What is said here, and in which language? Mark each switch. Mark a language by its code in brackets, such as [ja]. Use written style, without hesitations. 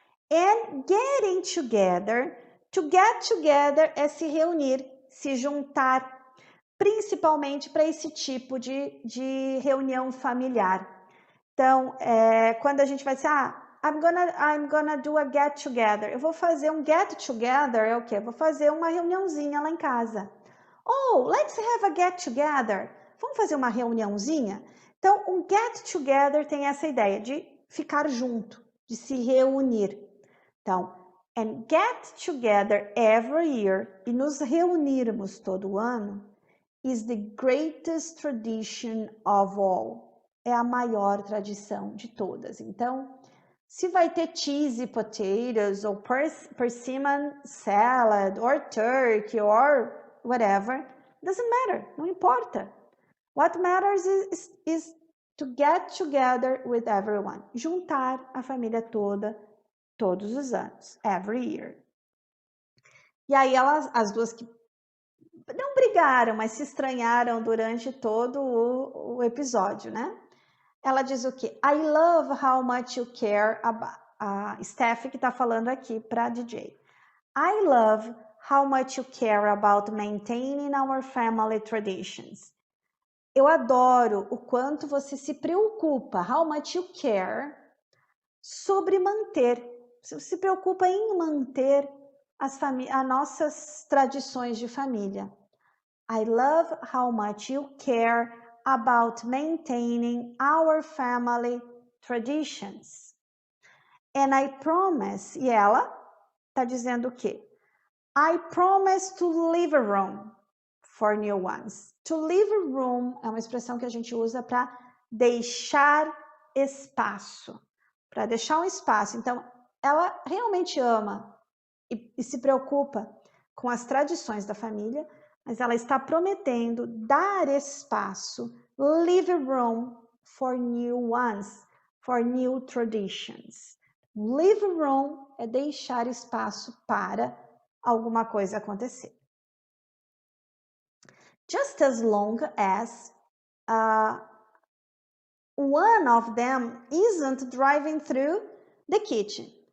[en] And getting together, [pt] to get together é se reunir, se juntar, principalmente para esse tipo de reunião familiar. Então, quando a gente vai dizer, [en] I'm gonna do a get together. [pt] Eu vou fazer um get together, é o quê? Eu vou fazer uma reuniãozinha lá em casa. [en] Oh, let's have a get together. [pt] Vamos fazer uma reuniãozinha? Então, um get together tem essa ideia de ficar junto, de se reunir. Então, [en] and get together every year, [pt] e nos reunirmos todo ano, [en] is the greatest tradition of all. [pt] É a maior tradição de todas. Então, se vai ter cheesy potatoes, ou persimmon salad, [en] or turkey, or whatever, doesn't matter, [pt] não importa. [en] What matters is to get together with everyone. [pt] Juntar a família toda, todos os anos, [en] every year. [pt] E aí as duas que não brigaram, mas se estranharam durante todo o episódio, né? Ela diz o quê? [en] I love how much you care about... [pt] A Steph que tá falando aqui para DJ. [en] I love how much you care about maintaining our family traditions. [pt] Eu adoro o quanto você se preocupa, [en] how much you care, [pt] sobre manter. Você se preocupa em manter as nossas tradições de família. [en] I love how much you care about maintaining our family traditions. And I promise, [pt] e ela está dizendo o quê? [en] I promise to leave a room for new ones. [pt] To leave a room é uma expressão que a gente usa para deixar espaço. Para deixar um espaço. Então, ela realmente ama e se preocupa com as tradições da família, mas ela está prometendo dar espaço, [en] leave room for new ones, for new traditions. [pt] Leave room é deixar espaço para alguma coisa acontecer. [en] Just as long as one of them isn't driving through the kitchen.